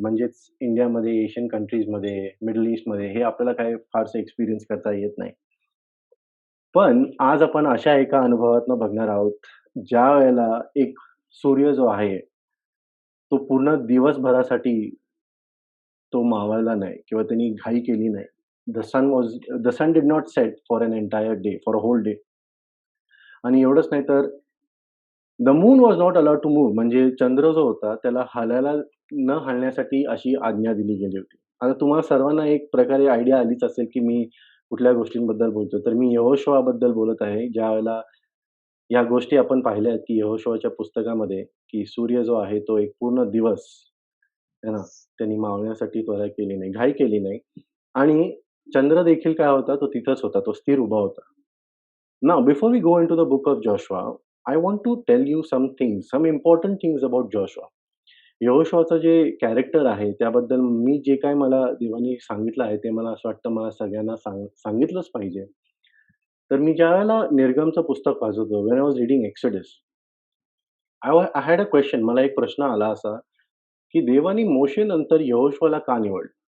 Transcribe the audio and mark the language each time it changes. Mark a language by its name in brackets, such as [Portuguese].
[Marathi] म्हणजेच इंडियामध्ये, एशियन कंट्रीजमध्ये, मिडल ईस्टमध्ये हे आपल्याला काही फारसं एक्सपिरियन्स करता येत नाही. पण आज आपण अशा एका अनुभवातनं बघणार आहोत, ज्या वेळेला एक सूर्य जो आहे, तो पूर्ण दिवसभरासाठी तो मावळला नाही किंवा त्यांनी घाई केली नाही. [English] The sun did not set for an entire day, for a whole day. [Marathi] आणि एवढंच नाही तर [English] the moon was not allowed to move, [Marathi] म्हणजे चंद्र जो होता त्याला न हलण्यासाठी अशी आज्ञा दिली गेली होती. आता तुम्हाला सर्वांना एक प्रकारे आयडिया आलीच असेल, की मी कुठल्या गोष्टींबद्दल बोलतोय. तर मी यहोशुआबद्दल बोलत आहे. ज्यावेळेला या गोष्टी आपण पाहिल्या आहेत, की यहोशुआच्या पुस्तकामध्ये, की सूर्य जो आहे तो एक पूर्ण दिवस आहे ना, त्यांनी मावळण्यासाठी त्वरा केली नाही, घाई केली नाही आणि चंद्र देखील काय होता, तो तिथंच होता, तो स्थिर उभा होता. [English] Now, before we go into the book of Joshua, I want to tell you some things, some important things about Joshua. [Marathi] यहोशुआचं जे कॅरेक्टर आहे, त्याबद्दल मी जे काही मला देवाने सांगितलं आहे, ते मला असं वाटतं मला सगळ्यांना सांगितलंच पाहिजे. तर मी ज्यावेळेला निर्गमचं पुस्तक वाचत होतो, [English] When I was reading Exodus, I had a question. [Marathi] मला एक प्रश्न आला असा, की देवाने मोशेनंतर यहोशुआला का निवडलं?